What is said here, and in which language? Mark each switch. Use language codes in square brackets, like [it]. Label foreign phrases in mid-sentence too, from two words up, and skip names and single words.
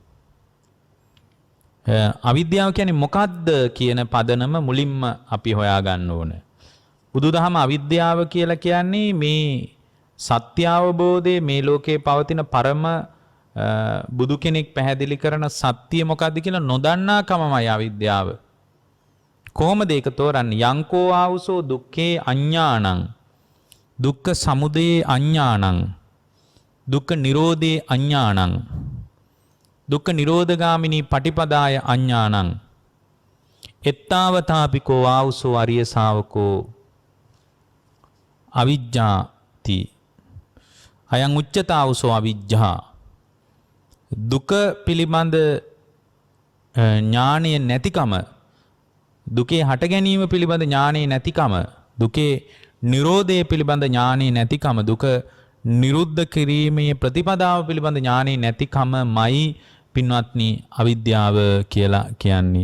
[si] අවිද්‍යාව කියන්නේ මොකක්ද කියන පදනම මුලින්ම අපි හොයා ගන්න ඕන. බුදුදහම අවිද්‍යාව කියලා කියන්නේ මේ සත්‍ය අවබෝධයේ මේ ලෝකේ පවතින පරම බුදු කෙනෙක් පැහැදිලි කරන සත්‍ය මොකක්ද කියලා නොදන්නාකමමයි අවිද්‍යාව. කොහොමද ඒක තෝරන්නේ? [pi] යංකෝ ආවුසෝ දුක්ඛේ අඤ්ඤාණං දුක්ඛ සමුදයේ අඤ්ඤාණං දුක්ඛ නිරෝධේ අඤ්ඤාණං දුක්ඛ නිරෝධගාමිනී පටිපදාය අඤ්ඤාණං එත්තාවතාපිකෝ ආවුසෝ අරිය ශාවකෝ අවිජ්ජාති අයං උච්චතාවුසෝ අවිජ්ජා. [si] දුක පිළිබඳ ඥානය නැතිකම, දුකේ හට ගැනීම පිළිබඳ ඥානය නැතිකම, දුකේ නිරෝධය පිළිබඳ ඥානය නැතිකම, දුක නිරුද්ධ කිරීමේ ප්‍රතිපදාව පිළිබඳ ඥානය නැතිකමයි පින්වත්නි අවිද්‍යාව කියලා කියන්නේ.